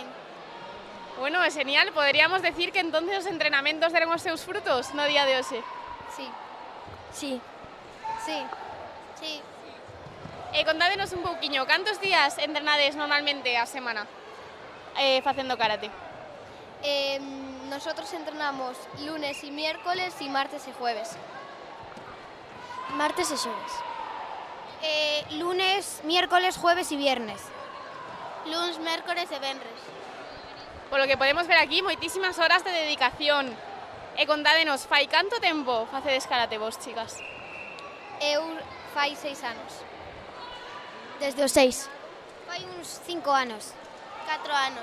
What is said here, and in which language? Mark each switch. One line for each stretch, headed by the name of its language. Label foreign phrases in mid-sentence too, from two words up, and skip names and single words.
Galician: Bueno, é genial. Poderíamos decir que entonces os entrenamentos deron os seus frutos no día de hoxe. Sí. Sí. Sí. Sí. E contádenos un pouquiño, cantos días entrenades normalmente a semana facendo karate?
Spanish: Nosotros entrenamos lunes y miércoles y martes y jueves.
Galician: Martes e xoves.
Spanish: Lunes, miércoles, jueves y viernes. Lunes,
Galician: miércoles e venres. Polo que podemos ver aquí, moitísimas horas de dedicación. E contádenos, fai canto tempo facedes karate vos, chicas? Eu fai 6 anos. Desde os 6. Fai uns 5 anos. 4 anos.